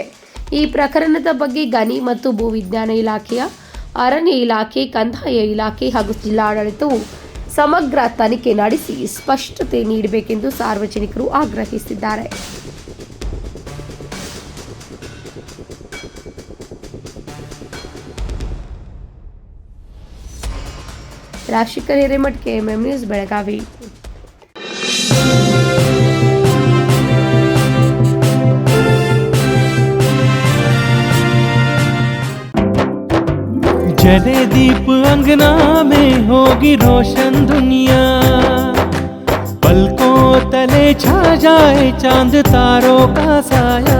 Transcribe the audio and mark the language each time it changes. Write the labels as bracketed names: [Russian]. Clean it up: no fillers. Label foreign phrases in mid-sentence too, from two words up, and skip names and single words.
[Kannada] ಈ ಪ್ರಕರಣದ ಬಗ್ಗೆ ಗಣಿ ಮತ್ತು ಭೂವಿಜ್ಞಾನ ಇಲಾಖೆಯ, ಅರಣ್ಯ ಇಲಾಖೆ, ಕಂದಾಯ ಇಲಾಖೆ ಹಾಗೂ ಜಿಲ್ಲಾಡಳಿತವು ಸಮಗ್ರ ತನಿಖೆ ನಡೆಸಿ ಸ್ಪಷ್ಟತೆ ನೀಡಬೇಕೆಂದು ಸಾರ್ವಜನಿಕರು ಆಗ್ರಹಿಸಿದ್ದಾರೆ. ರಾಜಶೇಖರ್ ಹಿರೇಮಠ್, KMM ನ್ಯೂಸ್, ಬೆಳಗಾವಿ. [Hindi] जले दीप अंगना में होगी रोशन दुनिया, पलकों तले छा जाए चांद तारों का साया,